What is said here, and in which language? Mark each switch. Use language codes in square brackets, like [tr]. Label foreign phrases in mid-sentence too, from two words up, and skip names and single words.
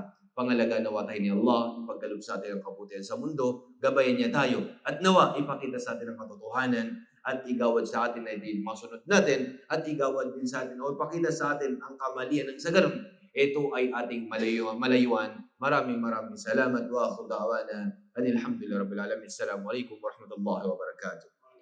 [tl] Pangalagaan nawa tayo ni Allah, ipagkaloob sa atin ang kabutihan sa mundo, gabayan niya tayo, at nawa ipakita sa atin ang katotohanan at igawad sa atin na hindi masunod natin at igawad din sa atin o ipakita sa atin ang kamalian ng sa ganun. Ito ay ating malayuan. Maraming salamat [ar] وآخر دعوانا. الحمد لله رب العالمين. السلام عليكم ورحمة الله وبركاته.